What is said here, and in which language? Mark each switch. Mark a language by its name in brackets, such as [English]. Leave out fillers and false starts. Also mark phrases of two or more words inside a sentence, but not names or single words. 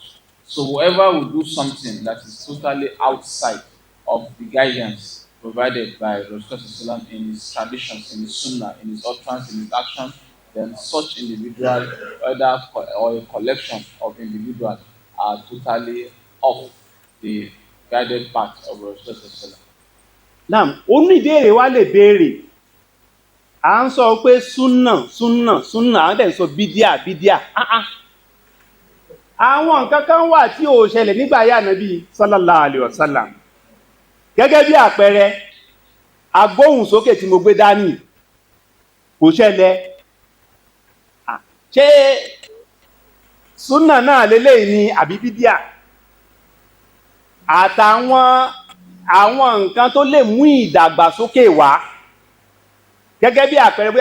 [English] So whoever will do something that is totally outside of the guidance provided by Rasulullah in his traditions, in his sunnah, in his utterance, in his action, then such individual, whether or a collection of individuals, are totally off the guided path of Rasulullah. Now, only [Yoruba] ìbéèrè wa lè béèrè. À ń sọ pé súnà, à ń dẹ̀ sọ bídíà. Àwọn nǹkan kan wà tí ó ṣẹlẹ̀ nígbà ayé Ànábì [Arabic] صلى الله عليه وسلم. [Yoruba] Gẹ́gẹ́ bí àpẹẹrẹ, agbóhùnsókè tí mo gbé dání. kò ṣẹlẹ̀ ṣé súnà náà lélẹ́yìn ni àbí bídíà àtàwọn nǹkan tó lè mú ìdàgbàsókè wá gẹ́gẹ́ bí àpẹẹrẹ bí